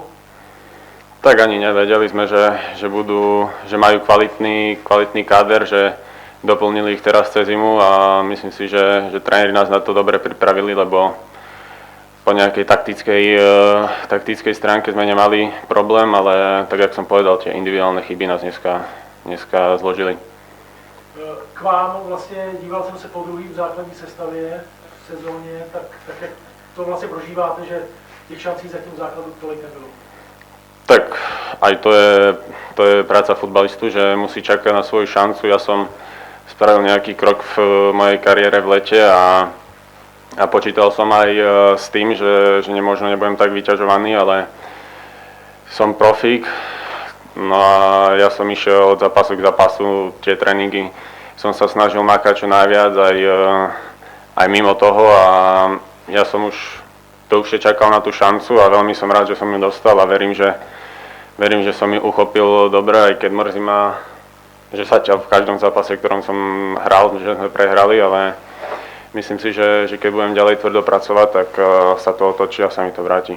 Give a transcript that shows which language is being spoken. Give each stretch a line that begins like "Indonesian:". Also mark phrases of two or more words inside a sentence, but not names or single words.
Slovak: Tak ani nevedeli sme, že majú kvalitný káder, že doplnili ich teraz cez zimu a myslím si, že tréneri nás na to dobre pripravili, lebo po nejakej taktickej stránke sme nemali problém, ale tak, jak som povedal, tie individuálne chyby nás dneska zložili.
Czech: K vám vlastně, díval jsem se po druhý v základní sestavě v sezóně, tak jak to vlastně prožíváte, že těch šancí zatím v základu tolik nebylo?
Slovak: Tak aj to je práca futbalistu, že musí čakať na svoju šancu. Ja som spravil nejaký krok v mojej kariére v lete a počítal som aj s tým, že možno nebudem tak vyťažovaný, ale som profík. No a ja som išiel od zápasu k zápasu, tie tréningy som sa snažil makať čo najviac aj mimo toho a ja som už dlhšie čakal na tú šancu a veľmi som rád, že som ju dostal a verím, že som ju uchopil dobre, aj keď mrzí ma, že sa v každom zápase, v ktorom som hral, že sme prehrali, ale myslím si, že keď budem ďalej tvrdo pracovať, tak sa to otočí a sa mi to vráti.